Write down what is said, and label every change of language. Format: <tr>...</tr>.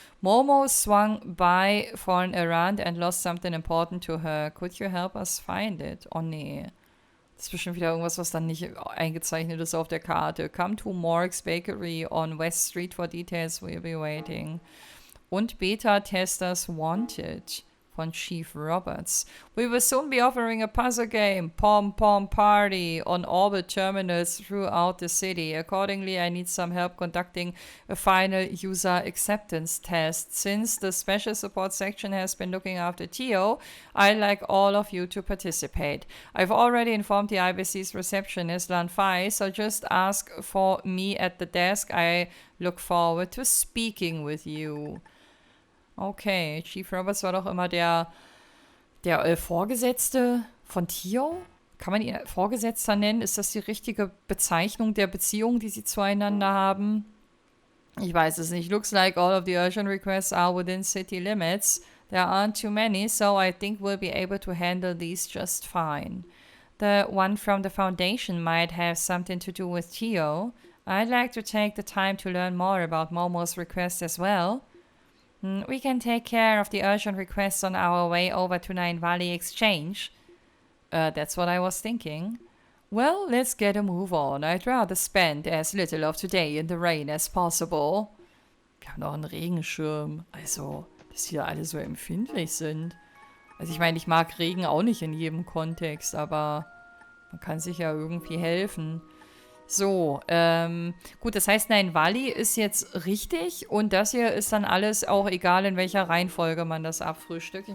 <en>Momo swung by for an errand and lost something important to her. Could you help us find it?</en> <de>Oh nee. Das ist bestimmt wieder irgendwas, was dann nicht eingezeichnet ist auf der Karte.</de> <en>Come to Morg's Bakery on West Street for details. We'll be waiting.</en> <de>Und</de> <en>Beta-Testers Wanted</en> <de>von Chief Roberts.</de> <en>We will soon be offering a puzzle game, Pom Pom Party, on orbit terminals throughout the city. Accordingly, I need some help conducting a final user acceptance test. Since the special support section has been looking after TO, I'd like all of you to participate. I've already informed the IBC's receptionist, Lan Fai, so just ask for me at the desk. I look forward to speaking with you.</en> <de>Okay, Chief Roberts war doch immer der Vorgesetzte von Tio? Kann man ihn Vorgesetzter nennen? Ist das die richtige Bezeichnung der Beziehung, die sie zueinander haben? Ich weiß es nicht.</de> <en>Looks like all of the urgent requests are within city limits. There aren't too many, so I think we'll be able to handle these just fine. The one from the Foundation might have something to do with Tio. I'd like to take the time to learn more about Momo's request as well. We can take care of the urgent requests on our way over to Nine Valley Exchange. That's what I was thinking. Well, let's get a move on. I'd rather spend as little of today in the rain as possible.</en> <de>Wir haben noch einen Regenschirm. Also, dass die da alle so empfindlich sind. Also ich meine, ich mag Regen auch nicht in jedem Kontext, aber man kann sich ja irgendwie helfen. So, gut, das heißt, Nine Valley ist jetzt richtig und das hier ist dann alles auch egal, in welcher Reihenfolge man das abfrühstückt.</de>